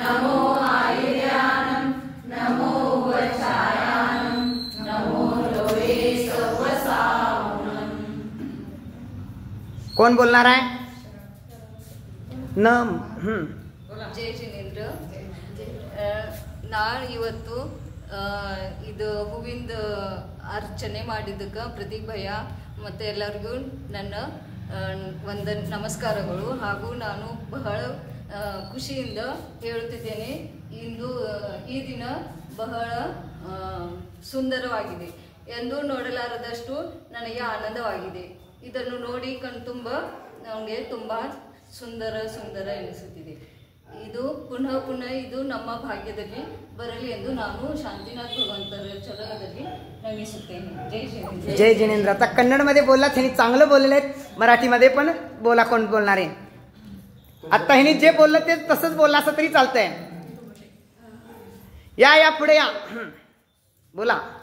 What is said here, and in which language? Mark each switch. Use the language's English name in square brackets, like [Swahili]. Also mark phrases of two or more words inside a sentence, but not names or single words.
[Prakrit languages] नमो आयुर्यानं नमो वचायानं नमो लोये सवसावनं. [Marathi] कोण बोलणार आहे? [Kannada] ಜೈ ಜಿನೇಂದ್ರ. ನಾಳೆ ಇವತ್ತು ಇದು ಹೂವಿಂದ ಅರ್ಚನೆ ಮಾಡಿದ್ದಕ್ಕೆ ಪ್ರತೀಕ್ ಭಯ್ಯ ಮತ್ತು ಎಲ್ಲರಿಗೂ ನನ್ನ ನಮಸ್ಕಾರಗಳು. ಹಾಗೂ ನಾನು ಬಹಳ ಖುಷಿಯಿಂದ ಹೇಳುತ್ತಿದ್ದೇನೆ, ಇಂದು ಈ ದಿನ ಬಹಳ ಸುಂದರವಾಗಿದೆ ಎಂದು ನೋಡಲಾರದಷ್ಟು ನನಗೆ ಆನಂದವಾಗಿದೆ. ಇದನ್ನು ನೋಡಿ ಕಣ್ತುಂಬ ನನಗೆ ತುಂಬ ಸುಂದರ ಎನಿಸುತ್ತಿದೆ. ಇದು ಪುನಃ ಇದು ನಮ್ಮ ಭಾಗ್ಯದಲ್ಲಿ ಬರಲಿ ಎಂದು ನಾನು [Marathi] शांतीनाथ भगवंतर चरणामध्ये [Kannada] नमिಸುತ್ತೇನೆ. जय जिनेंद्र. [Marathi] जय जिनेंद्र. आता कन्नड मध्ये बोललात, ह्यांनी चांगलं बोललेले आहेत. मराठीमध्ये पण बोला, कोण बोलणार आहे? आता ह्यांनी जे बोललं ते तसंच बोलला असं तरी चालतंय. या पुढे या, बोला.